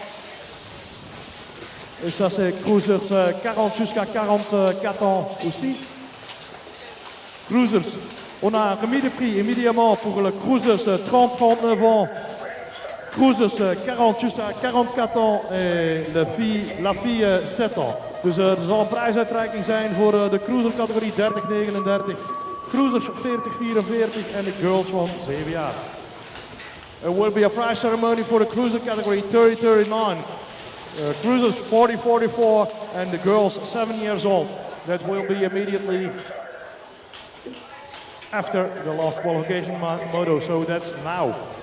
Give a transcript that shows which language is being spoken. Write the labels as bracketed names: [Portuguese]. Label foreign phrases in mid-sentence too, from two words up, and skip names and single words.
[French] Et ça c'est cruisers 40 jusqu'à 44 ans aussi. Cruisers. On a remis de prix immédiatement pour le cruisers 30-39 ans. Cruisers 40 jusqu'à 44 ans et la fille 7 ans. [Dutch] Dus er zal een prijsuitreiking zijn voor de cruiser categorie 30-39, cruisers 40-44 en de girls van 7 jaar. [English] There will be a prize ceremony for the cruiser category 30-39, cruisers 40-44 and the girls 7 years old. That will be immediately after the last qualification moto, so that's now.